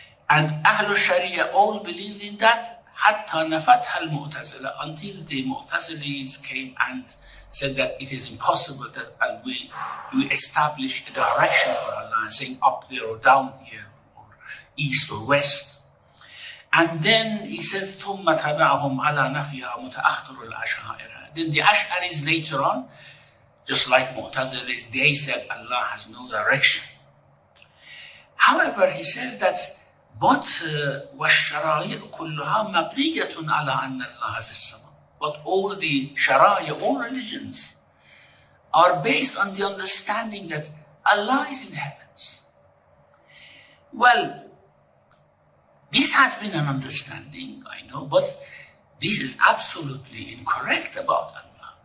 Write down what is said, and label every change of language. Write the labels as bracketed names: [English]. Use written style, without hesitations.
[English] And Ahlul Sharia all believed in that, [Arabic] حتى نفتح المعتزلة, [English] until the Mu'tazilis came and said that it is impossible that we establish a direction for Allah, saying up there or down here, or east or west. And then he says, [Arabic] ثم تبعهم على نفيها متأخر الأشاعرة. [English] Then the Ash'aris later on, just like Mu'tazilis, they said Allah has no direction. However, he says that but [Arabic] والشرائع كلها مبنية على أن الله في السماء. [English] But all the Sharia, all religions, are based on the understanding that Allah is in the heavens. Well, this has been an understanding, I know, but this is absolutely incorrect about Allah.